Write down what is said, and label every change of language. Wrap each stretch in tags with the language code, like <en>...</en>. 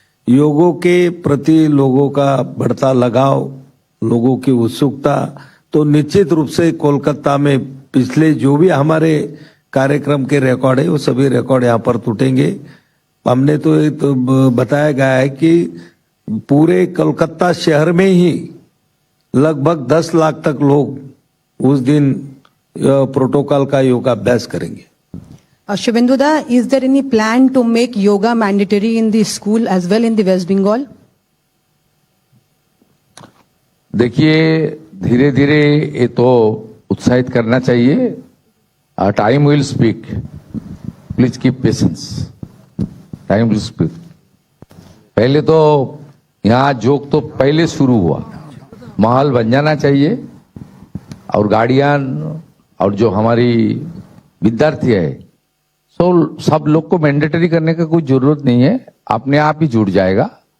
<hi>योगों के प्रति लोगों का बढ़ता लगाव, लोगों की उत्सुकता, तो निश्चित रूप से कोलकाता में पिछले जो भी हमारे कार्यक्रम के रिकॉर्ड है वो सभी रिकॉर्ड यहाँ पर टूटेंगे। हमने तो बताया गया है कि पूरे कोलकाता शहर में ही लगभग 10 लाख तक लोग उस दिन प्रोटोकॉल का योगा अभ्यास करेंगे।</hi> <en>Shubhenduda, is there any plan to make yoga mandatory in the school as well in the West Bengal?</en> <hi>देखिए, धीरे धीरे ये तो उत्साहित करना चाहिए।</hi> <en>Time will speak, please keep patience, time will speak.</en> <hi>पहले तो यहाँ जोक तो पहले शुरू हुआ, माहौल बन जाना चाहिए और गार्डियन और जो हमारी विद्यार्थी है सब लोग को मैंडेटरी करने का कोई जरूरत नहीं है, अपने आप ही जुड़ जाएगा।</hi>